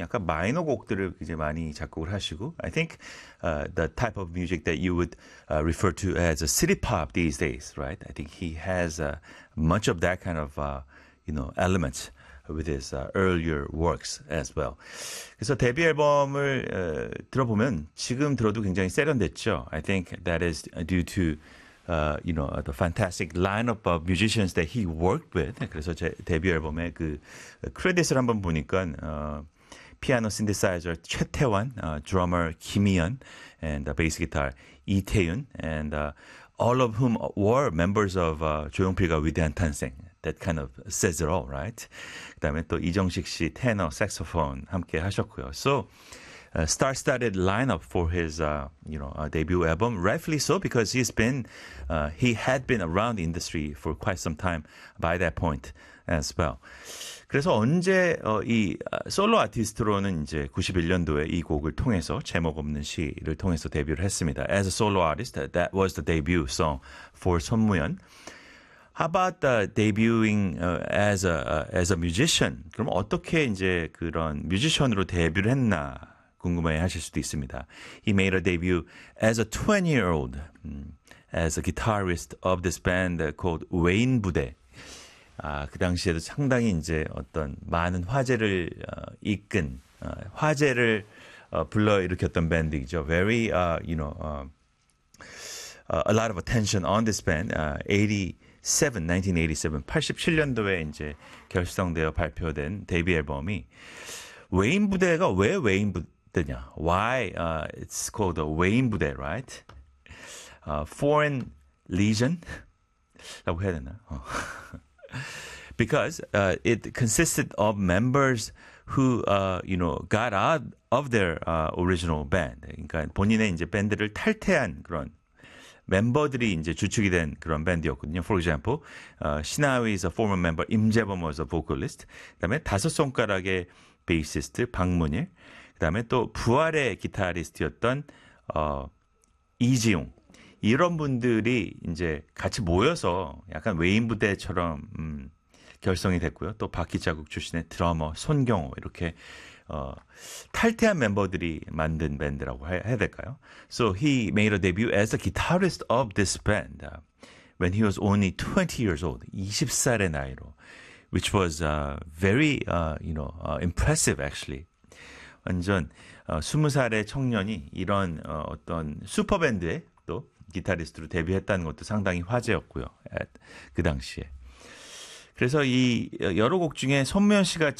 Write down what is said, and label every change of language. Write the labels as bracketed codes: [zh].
[ko] 약간 마이너 곡들을 이제 많이 작곡을 하시고, [en] I think the type of music that you would refer to as a city pop these days, right? I think he has much of that kind of elements with his earlier works as well. [ko] 그래서 데뷔 앨범을 들어보면 지금 들어도 굉장히 세련됐죠. [en] I think that is due to the fantastic lineup of musicians that he worked with. [ko] 그래서 제 데뷔 앨범의 그 크레딧을 한번 보니까 피아노 신디사이저 최태원, drummer 김희연, [en] and bass guitar [ko] 이태윤, [en] and all of whom were members of [ko] 조용필과 위대한 탄생. [en] That kind of says it all, right? [ko] 그다음에 또 이정식 씨 테너, 색소폰 함께 하셨고요. [en] So, star-studded lineup for his, debut album. Rightfully so, because he had been around the industry for quite some time by that point as well. [ko] 그래서 언제 이 솔로 아티스트로는 이제 91년도에 이 곡을 통해서 제목 없는 시를 통해서 데뷔를 했습니다. [en] As a solo artist, that was the debut song for 선무연. How about debuting as a musician? [ko] 그럼 어떻게 이제 그런 뮤지션으로 데뷔를 했나 궁금해하실 수도 있습니다. [en] He made a debut as a 20-year-old, as a guitarist of this band called 웨인 부대. [ko] 아, 그 당시에도 상당히 이제 어떤 많은 화제를 이끈 화제를 불러일으켰던 밴드이죠. [en] Very a lot of attention on this band. [ko] 1987년도에 이제 결성되어 발표된 데뷔 앨범이 웨인 부대가 왜 웨인 부대냐? [en] Why it's called the 웨인 부대, right? Foreign Legion [ko] 라고 해야 되나? [en] Because it consisted of members who got out of their original band. [ko] 그러니까 본인의 이제 밴드를 탈퇴한 그런 멤버들이 이제 주축이 된 그런 밴드였거든요. [en] For example, 신하위 is a former member, 임재범 was a vocalist. [ko] 그다음에 다섯 손가락의 베이시스트 박문일. 그다음에 또 부활의 기타리스트였던 이지용. 이런 분들이 이제 같이 모여서 약간 웨인 부대처럼 결성이 됐고요. 또 바퀴자국 출신의 드러머 손경호 이렇게 탈퇴한 멤버들이 만든 밴드라고 해야 될까요? [en] So he made a debut as a guitarist of this band when he was only 20 years old, [ko] 20살의 나이로, [en] which was very impressive actually. [ko] 완전 20살의 청년이 이런 어떤 슈퍼밴드에 또 기타리스트로 데뷔했다는 것도 상당히 화제였고요. 그 당시에. 그래서 이 여러 곡 중에 선무연 씨가